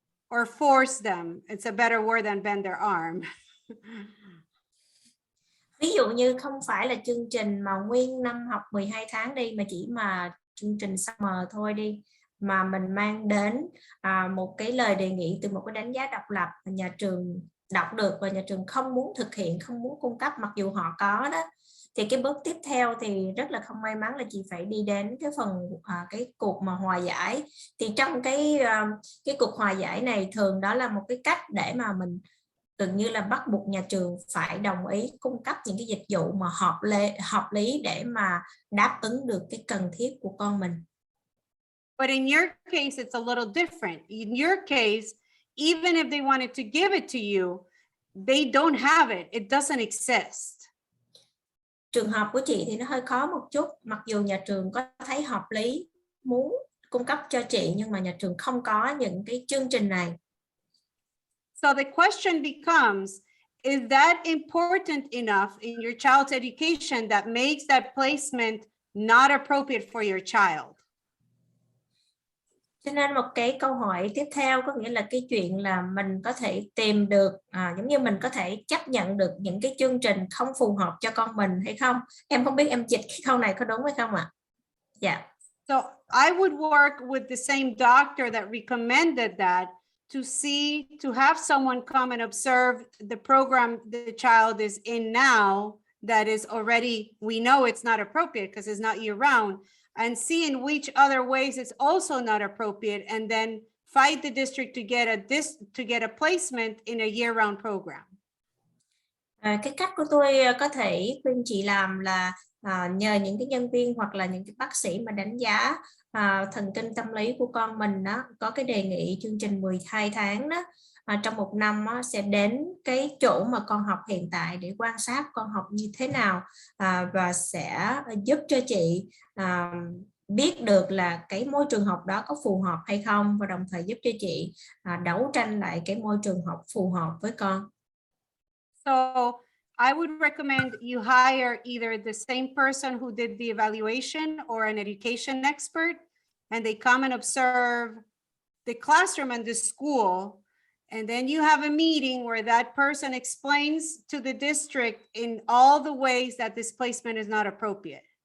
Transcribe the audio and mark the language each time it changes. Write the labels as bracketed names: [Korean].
[English] Or force them. It's a better word than bend their arm. [Vietnamese] Ví dụ như không phải là chương trình mà nguyên năm học 12 tháng đi, mà chỉ mà chương trình summer thôi đi, mà mình mang đến một cái lời đề nghị từ một cái đánh giá độc lập mà nhà trường đọc được và nhà trường không muốn thực hiện, không muốn cung cấp mặc dù họ có đó, thì cái bước tiếp theo thì rất là không may mắn là chị phải đi đến cái phần cái cuộc mà hòa giải. Thì trong cái cuộc hòa giải này thường đó là một cái cách để mà mình gần như là bắt buộc nhà trường phải đồng ý cung cấp những cái dịch vụ mà hợp lý để mà đáp ứng được cái cần thiết của con mình. [English] But in your case, it's a little different. In your case, even if they wanted to give it to you, they don't have it. It doesn't exist. [Vietnamese] Trường hợp của chị thì nó hơi khó một chút, mặc dù nhà trường có thấy hợp lý muốn cung cấp cho chị, nhưng mà nhà trường không có những cái chương trình này. [English] So the question becomes, is that important enough in your child's education that makes that placement not appropriate for your child? [Vietnamese] Cho nên một cái câu hỏi tiếp theo có nghĩa là cái chuyện là mình có thể tìm được, giống như mình có thể chấp nhận được những cái chương trình không phù hợp cho con mình hay không? Em không biết em dịch cái câu này có đúng hay không ạ? Dạ. [English] So I would work with the same doctor that recommended that to have someone come and observe the program the child is in now that is already, we know it's not appropriate because it's not year round, and see in which other ways it's also not appropriate, and then fight the district to get a placement in a year-round program. [Vietnamese] Cái cách của tôi có thể khuyên chị làm là nhờ những cái nhân viên hoặc là những cái bác sĩ mà đánh giá thần kinh tâm lý của con mình đó, có cái đề nghị chương trình 12 tháng đó, trong một năm đó, sẽ đến cái chỗ mà con học hiện tại để quan sát con học như thế nào, và sẽ giúp cho chị biết được là cái môi trường học đó có phù hợp hay không, và đồng thời giúp cho chị đấu tranh lại cái môi trường học phù hợp với con. [English] So I would recommend you hire either the same person who did the evaluation or an education expert, and they come and observe the classroom and the school. And then you have a meeting where that person explains to the district in all the ways that this placement is not appropriate.